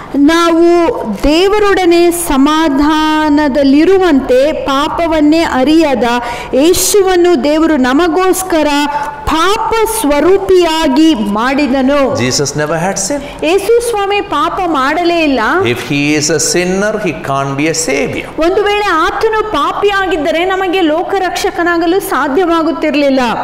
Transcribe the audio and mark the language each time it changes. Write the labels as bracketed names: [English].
[Kannada] ನಾವು ದೇವರೊಡನೆ ಸಮಾಧಾನದಲ್ಲಿರುವಂತೆ ಪಾಪವನ್ನೇ ಅರಿಯದ ಯೇಸುವನ್ನು ದೇವರು ನಮಗೋಸ್ಕರ ಪಾಪ ಸ್ವರೂಪಿಯಾಗಿ ಮಾಡಿದನು. [English] Jesus never had sin. [Kannada] ಯೇಸು ಸ್ವಾಮಿ ಪಾಪ ಮಾಡಲೇ ಇಲ್ಲ. [English] If he is a sinner, he can't be a savior. [Kannada] ಒಂದು ವೇಳೆ ಆತನು ಪಾಪಿಯಾಗಿದ್ದರೆ ನಮಗೆ ಲೋಕರಕ್ಷಕನಾಗಲು ಸಾಧ್ಯವಾಗುತ್ತಿರಲಿಲ್ಲ.